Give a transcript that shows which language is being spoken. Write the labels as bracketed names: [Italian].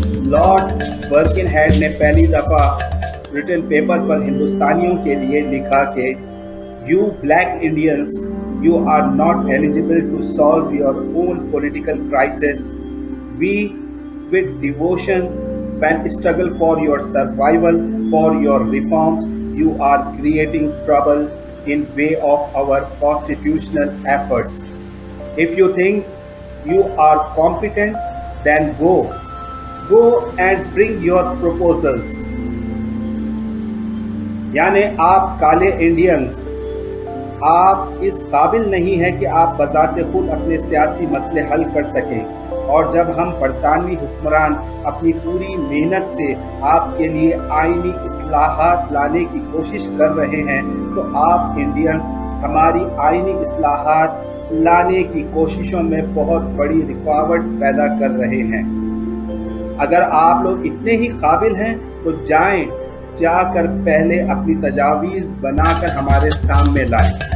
[Urdu] Lord برکنہیڈ نے پہلی دفعہ ریٹن پیپر پر ہندوستانیوں کے لیے لکھا کہ [English] "You black Indians, you are not eligible to solve your own political crisis. We, with devotion, when struggle for your survival, for your reforms, you are creating trouble in way of our constitutional efforts. If you think you are competent, then go and bring your proposals." [Urdu] یعنی آپ کالے Indians, آپ اس قابل نہیں ہیں کہ آپ بذات خود اپنے سیاسی مسئلے حل کر سکیں، اور جب ہم برطانوی حکمران اپنی پوری محنت سے آپ کے لیے آئینی اصلاحات لانے کی کوشش کر رہے ہیں تو آپ انڈینز ہماری آئینی اصلاحات لانے کی کوششوں میں بہت بڑی رکاوٹ پیدا کر رہے ہیں۔ اگر آپ لوگ اتنے ہی قابل ہیں تو جا کر پہلے اپنی تجاویز بنا کر ہمارے سامنے لائیں۔